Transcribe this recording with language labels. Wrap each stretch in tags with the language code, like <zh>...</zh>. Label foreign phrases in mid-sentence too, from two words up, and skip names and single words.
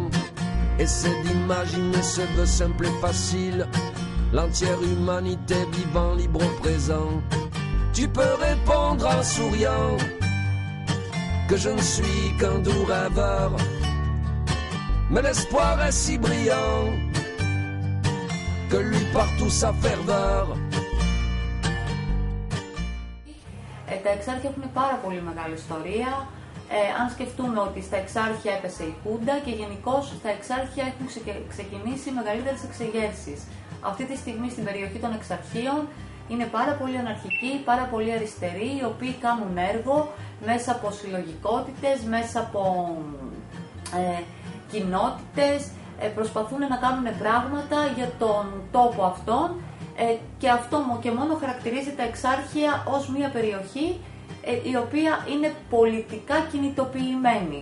<fr>Essaie d'imaginer ce vœu simple et facile, l'entière humanité vivant libre au présent. Tu peux répondre en souriant que je ne suis qu'un doux rêveur, mais l'espoir est si brillant que lui partout sa ferveur.</fr> <el>Τα εξάρχεια έχουν πάρα πολύ μεγάλη ιστορία. Αν σκεφτούμε ότι στα εξάρχεια έπεσε η Χούντα και γενικώς στα εξάρχεια έχουν ξεκινήσει μεγαλύτερες εξεγέρσεις. Αυτή τη στιγμή στην περιοχή των εξαρχείων είναι πάρα πολύ αναρχικοί, πάρα πολύ αριστεροί, οι οποίοι κάνουν έργο μέσα από συλλογικότητες, μέσα από κοινότητες, προσπαθούν να κάνουν πράγματα για τον τόπο αυτόν και αυτό και μόνο χαρακτηρίζει τα εξάρχεια ως μια περιοχή η οποία είναι πολιτικά κινητοποιημένη.</el>